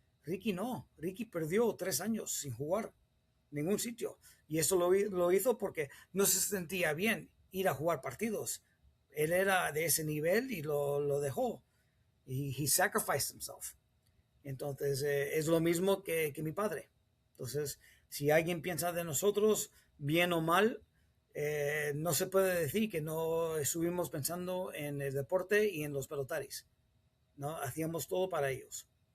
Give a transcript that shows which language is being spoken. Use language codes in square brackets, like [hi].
[es] Ricky no, Ricky perdió 3 años sin jugar ningún sitio. Y eso lo hizo porque no se sentía bien ir a jugar partidos. Él era de ese nivel y lo dejó. [en] Y he sacrificed himself. [es] Entonces, es lo mismo que mi padre. Entonces, si alguien piensa de nosotros, bien o mal, no se puede decir que no estuvimos pensando en el deporte y en los pelotaris. ¿No? Hacíamos todo para ellos.